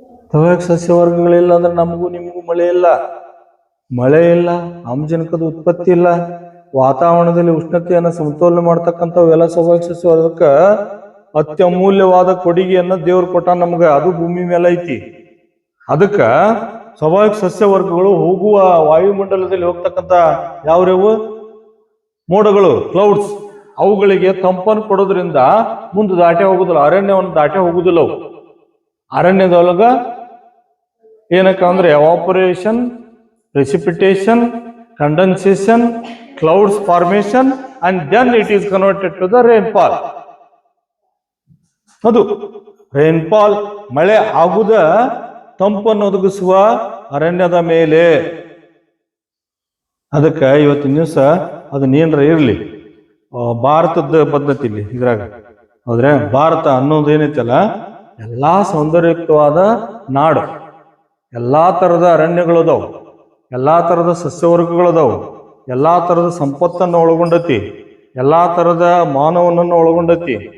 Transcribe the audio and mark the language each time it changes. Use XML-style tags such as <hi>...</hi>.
<kn>ಸ್ವಾಭಾವಿಕ ಸಸ್ಯವರ್ಗಗಳಿಲ್ಲ ಅಂದ್ರೆ ನಮಗೂ ನಿಮಗೂ ಮಳೆ ಇಲ್ಲ. ಮಳೆ ಇಲ್ಲ, ಆಮ್ಲಜನಕದ ಉತ್ಪತ್ತಿ ಇಲ್ಲ, ವಾತಾವರಣದಲ್ಲಿ ಉಷ್ಣತೆಯನ್ನು ಸಮತೋಲನ ಮಾಡ್ತಕ್ಕಂಥವೆಲ್ಲ ಸ್ವಾಭಾವಿಕ ಸಸ್ಯವರ್ಗಕ್ಕ ಅತ್ಯಮೂಲ್ಯವಾದ ಕೊಡುಗೆಯನ್ನ ದೇವ್ರು ಕೊಟ್ಟ ನಮ್ಗ. ಅದು ಭೂಮಿ ಮೇಲೆ ಐತಿ. ಅದಕ್ಕ ಸ್ವಾಭಾವಿಕ ಸಸ್ಯವರ್ಗಗಳು ಹೋಗುವ ವಾಯುಮಂಡಲದಲ್ಲಿ ಹೋಗ್ತಕ್ಕಂಥ ಯಾವ್ಯಾವು ಮೋಡಗಳು, ಕ್ಲೌಡ್ಸ್, ಅವುಗಳಿಗೆ ತಂಪನ್ನು ಕೊಡೋದ್ರಿಂದ ಮುಂದೆ ದಾಟೆ ಹೋಗುದಿಲ್ಲ, ಅರಣ್ಯವನ್ನು ದಾಟೆ ಹೋಗುದಿಲ್ಲ. ಅವು ಅರಣ್ಯದೊಳಗ ಏನಕ್ಕ ಅಂದ್ರೆ</kn> <en>Evaporation, precipitation, condensation, clouds formation, and then it is converted to the rainfall.</en> <kn>ಅದು ರೈನ್ಫಾಲ್, ಮಳೆ ಆಗುದ ತಂಪನ್ನು ಒದಗಿಸುವ ಅರಣ್ಯದ ಮೇಲೆ. ಅದಕ್ಕೆ ಇವತ್ತಿನ ದಿವಸ ಅದನ್ನೇನ್ರ ಇರ್ಲಿ, ಭಾರತದ ಪದ್ಧತಿ ಇಲ್ಲಿ ಇದ್ರಾಗ ಹೋದ್ರೆ, ಭಾರತ ಅನ್ನೋದೇನೈತಲ್ಲ ಎಲ್ಲಾ ಸೌಂದರ್ಯಯುಕ್ತವಾದ ನಾಡು, ಎಲ್ಲಾ ತರದ ಅರಣ್ಯಗಳದಾವು, ಎಲ್ಲಾ ತರದ ಸಸ್ಯವರ್ಗಗಳದಾವು, ಎಲ್ಲಾ ತರದ ಸಂಪತ್ತನ್ನು ಒಳಗೊಂಡತಿ, ಎಲ್ಲಾ ತರದ ಮಾನವನನ್ನು ಒಳಗೊಂಡತಿ.</kn>